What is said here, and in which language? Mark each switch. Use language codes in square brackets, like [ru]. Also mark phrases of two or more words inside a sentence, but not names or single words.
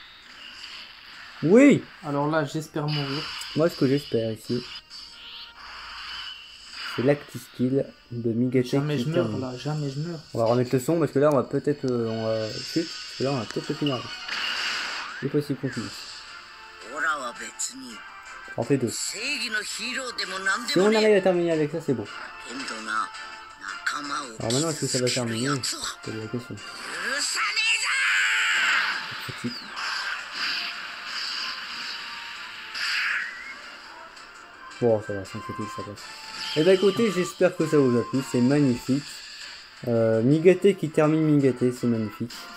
[fr] Oui. Alors là, j'espère mourir. Moi, ce que j'espère ici, c'est l'acti-skill de Migaté. Jamais qui je meurs termine. là, jamais je meurs. On va remettre le son, parce que là, on va peut-être... Chut, parce que là, on va peut-être le finir. C'est possible qu'on finisse. [ja] オラは別に [fr] On fait 2. [ja] 正義のヒーローでも何で [fr] Si [ja] も [fr] on [ja] ね [fr] arrive [ja] え。 [fr] à terminer avec ça, c'est bon. [ja] けんどな、仲間を [fr] Alors maintenant, est-ce que ça va [ja] 傷つける [fr] terminer? [ja] やつは [fr] C'est la question. [ja] 許さね [fr] Critique. Bon, ça va, sans critique, ça passe. Et bah écoutez, j'espère que ça vous a plu, c'est magnifique. Migaté qui termine Migaté, c'est magnifique.